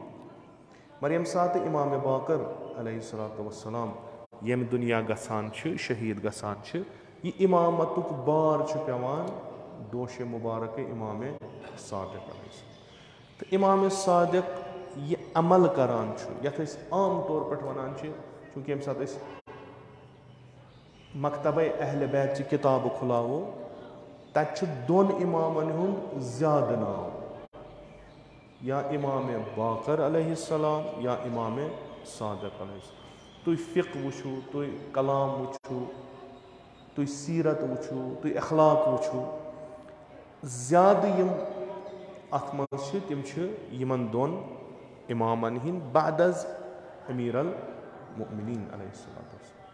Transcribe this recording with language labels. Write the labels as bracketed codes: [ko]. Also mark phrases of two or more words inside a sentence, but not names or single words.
[ks] مگر ییٚمہِ ساتہٕ اِمامِ باقر علیہ الصلوۃ والسلام ییٚمہِ دُنیا گژھان چھِ شہیٖد گژھان چھِ یہِ اِمامتُک بار چھُ پیٚوان دوشے مُبارکے اِمامِ صادق علیہ السلام. تہٕ اِمامِ صادق یہِ عمل کران چھُ یتھ أسۍ عام طور پٲٹھۍ ونان چھِ چوٗنٛکہِ ییٚمہِ ساتہٕ أسۍ مکتبے اہلِ بیت چہِ کِتابہٕ کھُلاوو تتہِ چھُ 2 اِمامن ہُنٛد زیادٕ ناو یا اِمامِ باقر علیہ السلام یا اِمامِ صادق علیہ السلام. تُہۍ فِقہ وٕچھِو تُہۍ کلام وٕچھِو تُہۍ سیٖرت وٕچھِو تُہۍ اخلاق وٕچھِو زیادٕ یِم اتھ منٛز چھِ تِم چھِ یِمن 2 اِمامن ہِنٛدۍ بعد از امیٖر المؤمنیٖن علیہ الصلوۃ والسلام.